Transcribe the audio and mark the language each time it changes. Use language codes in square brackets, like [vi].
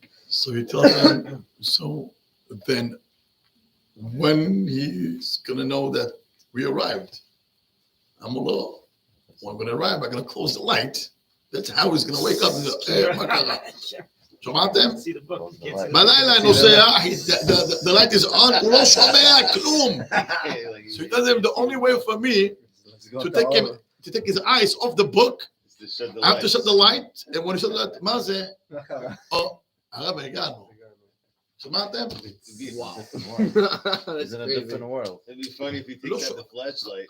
[en] So he tells him, so then when he's going to know that we arrived, I'm when we arrive, I'm going to close the light. That's how he's going to wake up and go, [he] מה קרה? שמעתם? [en] See the book. [he] בלילה נוסע, [en] the light is on, [he] הוא לא שומע כלום. [en] So he tells him, the only way for me to take his eyes off the book, I have to shut the light, and when he shut the light, [he] מה זה? הרב הגענו. שמעתם? [en] He's in a different world. It'd be funny if he takes out the flashlight.